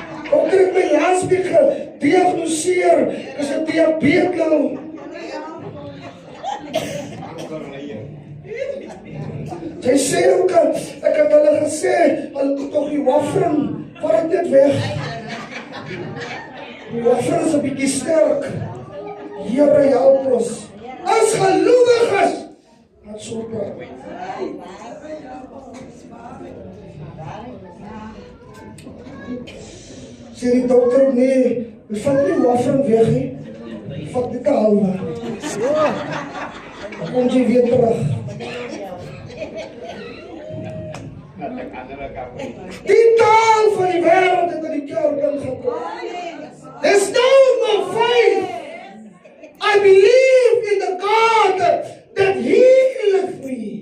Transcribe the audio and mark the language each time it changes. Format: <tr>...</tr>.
<af>Ook het my laas week gediagnoseer, is dit diabetes? Sy sê ook, ek het hulle gesê, hulle moet toch die wafferen, vat ek dit weg. Die wafferen is 'n bietjie sterk. Here help ons. As gelowiges, wat so praat. Sê die dokter, nee, vat die wafferen weg, he. Vat dit 'n halwe. Dan kom jy weer terug. Die taal van die wêreld het in die kerk ingekom.</af> <en>There's no more faith. I believe in the God that healeth me.</en>